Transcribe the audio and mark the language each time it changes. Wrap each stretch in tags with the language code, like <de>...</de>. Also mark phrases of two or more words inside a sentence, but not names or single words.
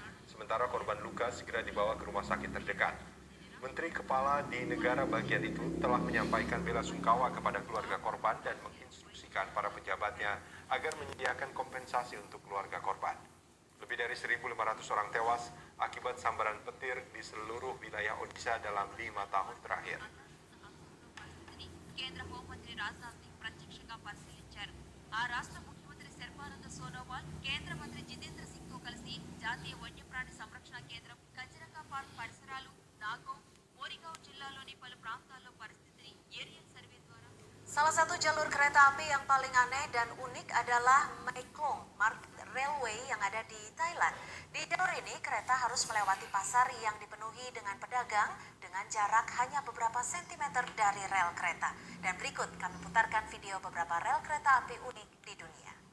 <id>Sementara korban luka segera dibawa ke rumah sakit terdekat. Menteri Kepala di negara bagian itu telah menyampaikan bela sungkawa kepada keluarga korban dan menginstruksikan para pejabatnya agar menyediakan kompensasi untuk keluarga korban. Lebih dari 1.500 orang tewas akibat sambaran petir di seluruh wilayah Odisha dalam 5 tahun terakhir.</id> <te>కేంద్ర హోంమంత్రి రాజ్నాథ్ సింగ్ ప్రత్యక్షంగా పరిశీలించారు. ఆ రాష్ట్ర ముఖ్యమంత్రి సర్బానంద సోనోవాల్ కేంద్ర మంత్రి జితేంద్ర సింగ్ తో కలిసి జాతీయ వన్యప్రాణి సంరక్షణ కేంద్రం, కజిరంగా పార్క్ పరిసరాలు, నాగోవ్, మోరిగావ్ జిల్లాలోని పలు ప్రాంతాల్లో పరిస్థితిని</te> <en>aerial survey</en> <te>ద్వారా.</te> <id>Salah satu jalur kereta api yang paling aneh dan unik adalah Mekong Railway yang ada di Thailand. Di jalur ini kereta harus melewati pasar yang dipenuhi dengan pedagang dengan jarak hanya beberapa sentimeter dari rel kereta. Dan berikut kami putarkan video beberapa rel kereta api unik di dunia.</id>